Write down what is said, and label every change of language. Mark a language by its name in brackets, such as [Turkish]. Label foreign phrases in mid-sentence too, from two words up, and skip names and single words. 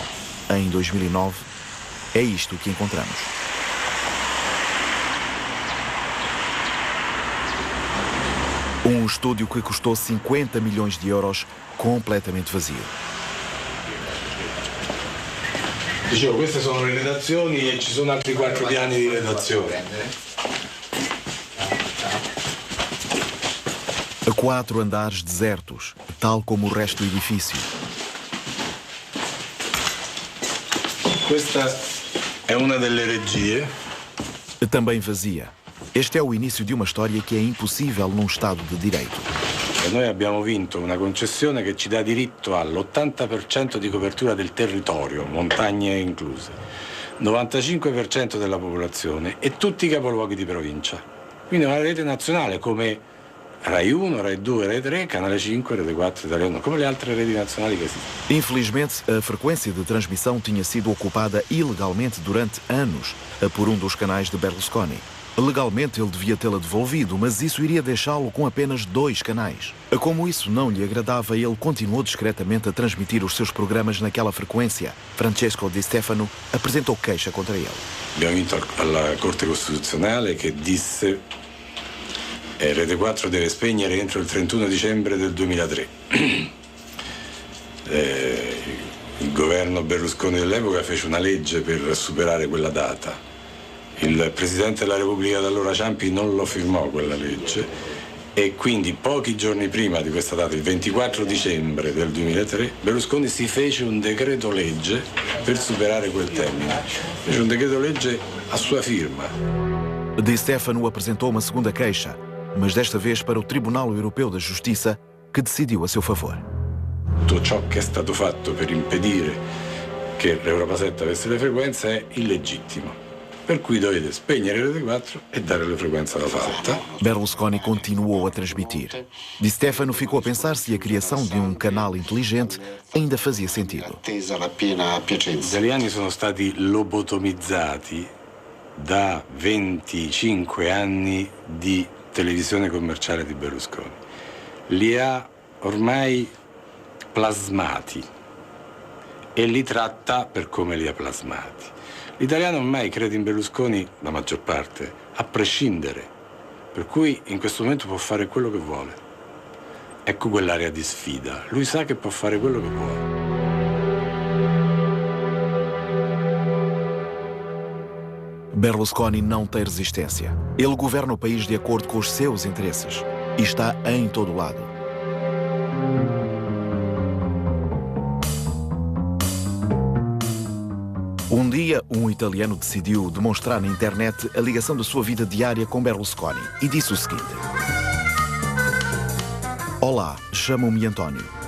[Portuguese] Em 2009, é isto que encontramos. Um estúdio que custou 50 milhões de euros, completamente vazio. [Italian] Dicevo, queste sono le redazioni e ci sono altri 4 piani di redazione. [Portuguese] A 4 andares desertos, tal como o resto do edifício. [Italian] Questa è una delle regie. [Portuguese] Também vazia. Este é o início de uma história que é impossível num Estado de Direito. [Italian] E noi abbiamo vinto una concessione che ci dà diritto all'80% di copertura del territorio, montagne incluse, 95% della popolazione e tutti i capoluoghi di provincia. Quindi è una rete nazionale come Rai 1, Rai 2, Rai 3, Canale 5, Rete 4, Italia 1, come le altre reti nazionali che esistono. [Portuguese] Infelizmente, a frequência de transmissão tinha sido ocupada ilegalmente durante anos por um dos canais de Berlusconi. Legalmente ele devia tê-la devolvido, mas isso iria deixá-lo com apenas 2 canais. Como isso não lhe agradava, ele continuou discretamente a transmitir os seus programas naquela frequência. Francesco Di Stefano apresentou queixa contra ele. [Italian] Abbiamo vinto alla Corte Costituzionale che disse Rete 4 deve spegnere entro il 31 dicembre del 2003. Il governo Berlusconi dell'epoca fece una legge per superare quella data. Il Presidente della Repubblica d'allora Ciampi non lo firmò quella legge e quindi pochi giorni prima di questa data, il 24 dicembre del 2003, Berlusconi si fece un decreto legge per superare quel termine. Fece un decreto legge a sua firma. [Portuguese] Di Stefano apresentou uma segunda queixa, mas desta vez para o Tribunal Europeu da Justiça, que decidiu a seu favor. [Italian] Tutto ciò che è stato fatto per impedire che l'Europa 7 avesse le frequenze è illegittimo. Per cui dovete spegnere Rete 4 e dare le frequenze alla fatta. [Portuguese] Berlusconi continuou a transmitir. Di Stefano ficou a pensar se a criação de um canal inteligente ainda fazia sentido. [Italian] Gli italiani sono stati lobotomizzati da 25 anni di televisione commerciale di Berlusconi. Li ha ormai plasmati e li tratta per come li ha plasmati. L'italiano ormai crede in Berlusconi, la maggior parte, a prescindere, per cui in questo momento può fare quello che vuole. Ecco quell'area di sfida. Lui sa che può fare quello che vuole. [Portuguese] Berlusconi não tem resistência. Ele governa o país de acordo com os seus interesses e está em todo lado. Um dia, um italiano decidiu demonstrar na internet a ligação da sua vida diária com Berlusconi e disse o seguinte: Olá, chamo-me António.